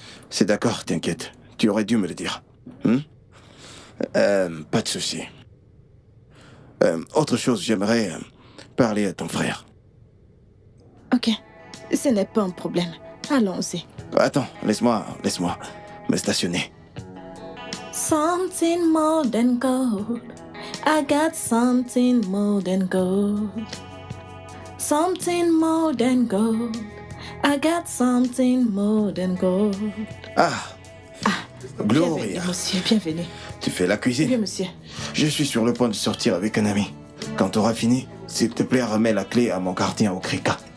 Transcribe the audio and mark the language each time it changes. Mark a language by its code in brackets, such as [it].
[fr] C'est d'accord, t'inquiète. Tu aurais dû me le dire. Pas de souci. Autre chose, j'aimerais parler à ton frère. Ok. Ce n'est pas un problème. Allons-y. Attends, laisse-moi me stationner. [en] Something more than gold. I got something more than gold. Something more than gold. I got something more than gold. [fr] Gloria. Bienvenue, monsieur, bienvenue. Tu fais la cuisine? Oui, monsieur. Je suis sur le point de sortir avec un ami. Quand tu auras fini, s'il te plaît, remets la clé à mon gardien au Krika.